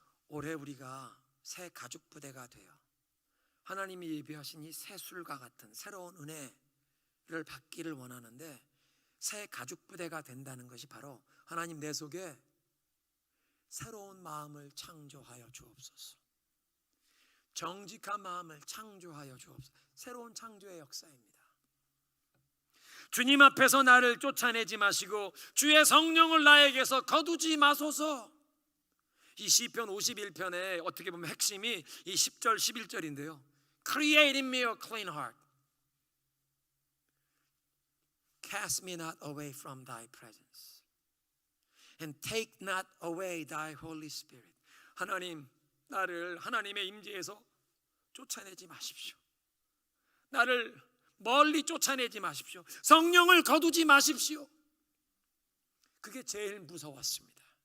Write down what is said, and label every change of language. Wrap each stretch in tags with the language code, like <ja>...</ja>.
<ko>올해 우리가 새 가죽 부대가 되어 하나님이 예비하신 이 새 술과 같은 새로운 은혜를 받기를 원하는데, 새 가죽 부대가 된다는 것이 바로 하나님 내 속에 새로운 마음을 창조하여 주옵소서, 정직한 마음을 창조하여 주옵소서. 새로운 창조의 역사입니다. 주님 앞에서 나를 쫓아내지 마시고 주의 성령을 나에게서 거두지 마소서. 이 시편 51편의 어떻게 보면 핵심이 이 10절 11절인데요.</ko> <en>Create in me a clean heart, cast me not away from thy presence, and take not away thy Holy Spirit.</en> <ko>하나님, 나를 하나님의 임재에서 쫓아내지 마십시오. 나를 멀리 쫓아내지 마십시오. 성령을 거두지 마십시오. 그게 제일 무서웠습니다.</ko>